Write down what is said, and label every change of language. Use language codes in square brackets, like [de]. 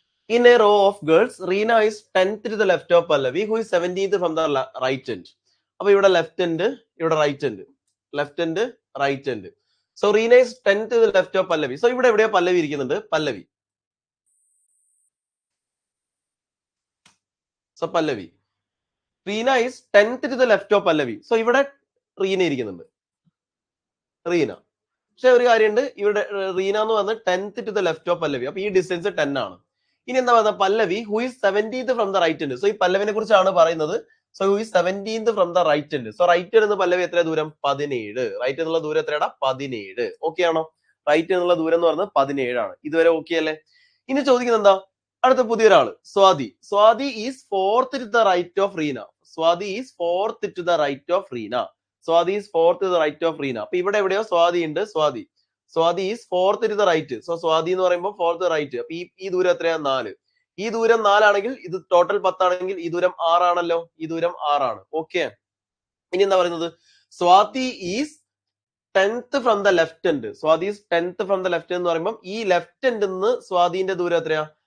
[en] In a row of girls, Reena is 10th to the left of Pallavi, who is 17th from the right end. അപ്പൊ ഇവിടെ left end, ഇവിടെ right end, left end, right end. So Reena is 10th to the left of Pallavi. [ml] So ഇവിടെ എവിടെയാ പല്ലവി ഇരിക്കുന്നുണ്ട്? പല്ലവി. So Pallavi. [en] Reena is 10th to the left of Pallavi. [ml] So ഇവിടെ റീന ഇരിക്കുന്നുണ്ട്, റീന. പക്ഷെ ഒരു കാര്യമുണ്ട്, ഇവിടെ റീന എന്ന് പറഞ്ഞ് [en] 10th to the left of [ml] പല്ലവി. അപ്പൊ ഈ ഡിസ്റ്റൻസ് 10 ആണ്. ഇനി എന്താ പറയുക? [en] Pallavi who is 17th from the right end. [ml] So ഈ പല്ലവിനെ കുറിച്ചാണ് പറയുന്നത്. [en] So who is 17th from the right end. [ml] So right end പല്ലവി എത്ര ദൂരം? 17. റൈറ്റ് എന്നുള്ള ദൂരം എത്രയാടാ? 17. ഓക്കെ ആണോ? റൈറ്റ് എന്നുള്ള ദൂരം എന്ന് പറയുന്നത് 17 ആണ്. ഇതുവരെ ഓക്കെ അല്ലേ? ഇനി ചോദിക്കുന്നത് എന്താ? അടുത്ത പുതിയൊരാള് Swathi. [en] Swathi is 4th to the right of Reena. Swathi is 4th to the right of Reena. Swathi is 4th to the right of Reena. [ml] അപ്പൊ ഇവിടെ എവിടെയോ സ്വാതി ഉണ്ട്. [en] Swathi is 4th to the right. [ml] So Swathi എന്ന് പറയുമ്പോൾ 4th റൈറ്റ്. അപ്പൊ ഈ ദൂരം എത്രയാ? 4. ഈ ദൂരം 4 ആണെങ്കിൽ ഇത് ടോട്ടൽ 10 ആണെങ്കിൽ ഈ ദൂരം 6 ആണല്ലോ. ഈ ദൂരം 6 ആണ്. ഓക്കെ, ഇനി എന്താ പറയുന്നത്? [en] Swathi is 10th from the left end. Swathi is 10th from the left [ml] എന്ന് പറയുമ്പോൾ ഈ ലെഫ്റ്റ് എൻഡ് നിന്ന് സ്വാതിന്റെ ദൂരം എത്രയാ?